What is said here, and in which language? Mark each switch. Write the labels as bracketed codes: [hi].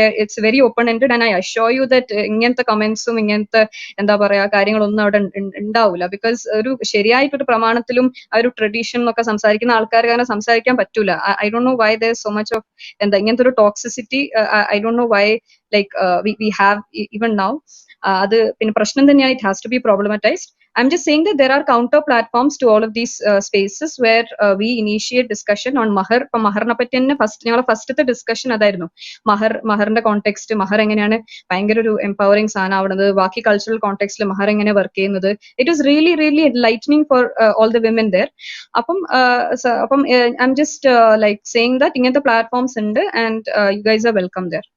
[en] it's very open ended and I assure you that [ml] ഇങ്ങനത്തെ കമന്റ്സും ഇങ്ങനത്തെ എന്താ പറയാ കാര്യങ്ങളൊന്നും അവിടെ ഉണ്ടാവില്ല. ബിക്കോസ് ഒരു ശരിയായിട്ടൊരു പ്രമാണത്തിലും ആ ഒരു ട്രഡീഷനും ഒക്കെ സംസാരിക്കുന്ന ആൾക്കാർക്ക് അങ്ങനെ സംസാരിക്കാൻ പറ്റൂല. [en] I don't know why there is so much of [ml] എന്താ ഇങ്ങനത്തെ ഒരു toxicity. [en] I don't know why like we have even now. [ml] അത് പിന്നെ പ്രശ്നം തന്നെയാണ്. [en] It has to be problematised. I'm just saying that there are counter platforms to all of these spaces where we initiate discussion on mahar. [ml] ഇപ്പൊ മഹറിനെ പറ്റി തന്നെ ഞങ്ങളെ ഫസ്റ്റത്തെ discussion അതായിരുന്നു. മഹറിന്റെ കോണ്ടെക്സ്റ്റ്, മഹർ എങ്ങനെയാണ് ഭയങ്കര ഒരു എംപവറിംഗ് സാധനം ആവുന്നത്, ബാക്കി കൾച്ചറൽ കോണ്ടെക്സ്റ്റിൽ മഹർ എങ്ങനെ വർക്ക് ചെയ്യുന്നത്. [en] It was really really enlightening for all the women there. അപ്പം I am just like saying that [ml] ഇങ്ങനത്തെ പ്ലാറ്റ്ഫോംസ് ഉണ്ട് [en] And you guys are welcome there.